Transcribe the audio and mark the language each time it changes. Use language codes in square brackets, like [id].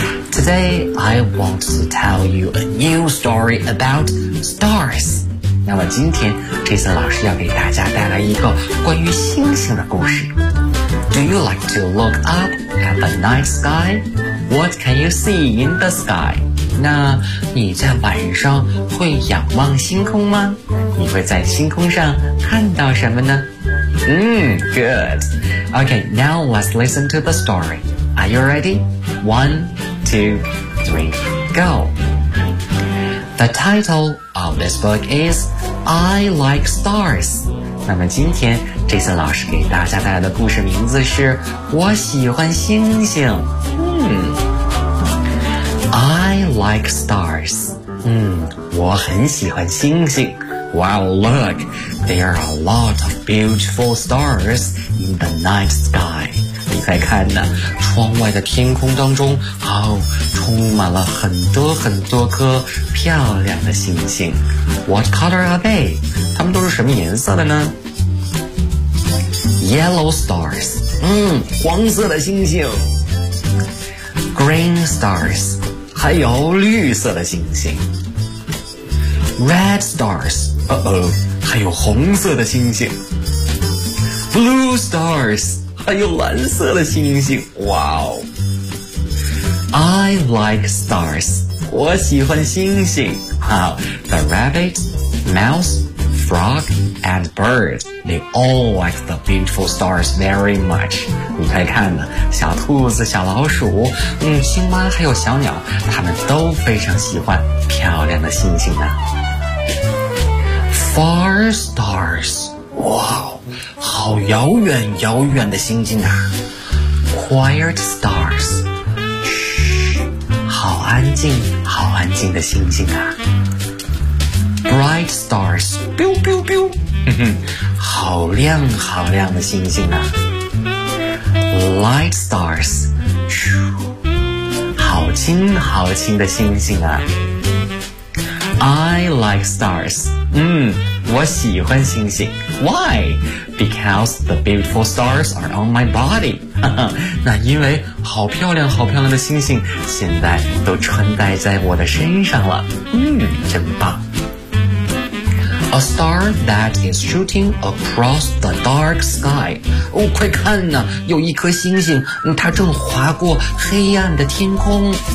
[en] Today, I want to tell you a new story about stars. [zh] 那么今天 Jason 老师要给大家带来一个关于星星的故事。 [en] Do you like to look up at the night sky? What can you see in the sky? [zh] 那你在晚上会仰望星空吗？你会在星空上看到什么呢？ [en] Good. Okay, now let's listen to the story. Are you ready? 1, 2, 3, go. The title of this book isI like stars. [zh] 那么今天 Jason 老师给大家带来的故事名字是我喜欢星星。 [en] I like stars. [zh] 我很喜欢星星。 [en] Wow, look, there are a lot of beautiful stars in the night sky. [zh] 你再看呢，窗外的天空当中，充满了很多很多颗漂亮的星星。 [en] What color are they? [zh] 它们都是什么颜色的呢？ [en] Yellow stars. [zh] 黄色的星星。 [en] Green stars. [zh] 还有绿色的星星。 [en] Red stars. [zh] 还有红色的星星。 [en] Blue stars. [zh] 还有蓝色的星星。Wow. [en] I like stars. [zh] 我喜欢星星。 [en] The rabbit, mouse, frog, and bird, they all like the beautiful stars very much. [zh] 你快看呢，小兔子、小老鼠、青蛙还有小鸟，他们都非常喜欢漂亮的星星呢。 [en] Far stars, [zh] 哇，好遥远遥远的星星啊。 [en] Quiet stars, [zh] 好安静好安静的星星啊。 [en] Bright stars, [zh] biu biu biu, 好亮好亮的星星啊。 [en] Light stars, [zh] 好轻好轻的星星啊。 [en] I like stars, [zh] 我喜欢星星。 [en] Why? Because the beautiful stars are on my body. [zh] 那因为好漂亮好漂亮的星星现在都穿戴在我的身上了。真棒。 [en] A star that is shooting across the dark sky. [zh] 哦，快看呢，有一颗星星，它正划过黑暗的天空。